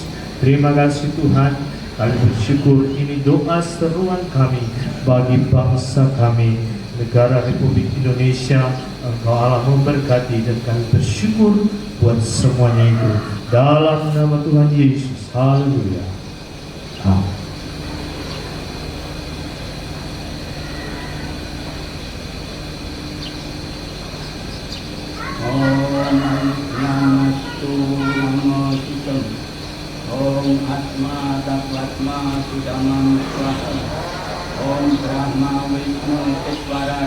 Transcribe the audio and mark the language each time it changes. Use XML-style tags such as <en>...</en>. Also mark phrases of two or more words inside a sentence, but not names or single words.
<id>Terima kasih Tuhan, kami bersyukur ini doa seruan kami bagi bangsa kami, negara Republik Indonesia. Engkau Allah memberkati, dan kami bersyukur buat semuanya itu dalam nama Tuhan Yesus. Haleluya. Amin.</id> <sa>Om Atma Tatvatma Sudamam Swaha Om Brahma Vishnu Iswara</sa>